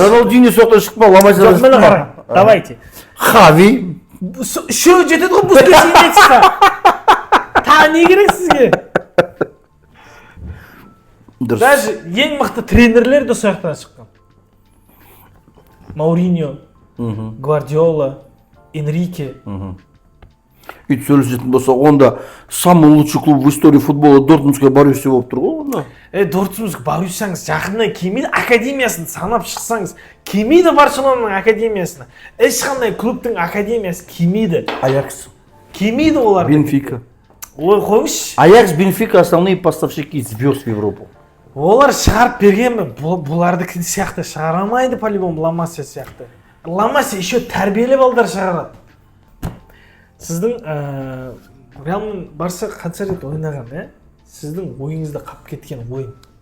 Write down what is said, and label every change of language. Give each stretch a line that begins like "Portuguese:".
Kazakh: Роналдиньо соқтан шықты ма? Ламасиядан шықты ма?
Russian: Давайте.
Kazakh: Хави. Шо жетеді ғой Бускетс инвестиция. Та не керек сізге? Даже ең мықты тренерлер де соқтан шыққан. Мауриньо, Гвардиола, Энрике. Үйтіп сөйлесетін болса, онда
Russian: самый лучший клуб в истории футбола
Kazakh: Дортмундская Боруссия болып тұр ғой онда. Дортмундская Боруссияңыз жақыннан келмейді, академиясын санап шықсаңыз, келмейді Барселонаның академиясына. Ешқандай клубтың академиясы келмейді. Аякс. Келмейді олар. Бенфика. Ой, қойыңызшы.
Russian: Аякс, Бенфика основные поставщики звезд в Европу.
Kazakh: Олар шығарып бергенмін. Бұлардікі сияқты шығара алмайды по-любому, Ламасия сияқты. Ламасия еще тәрбиелі балдар шығарады. Сіздің Реалмен Барса қанша рет ойнаған, Сіздің ойыңызда қап кеткен ойын.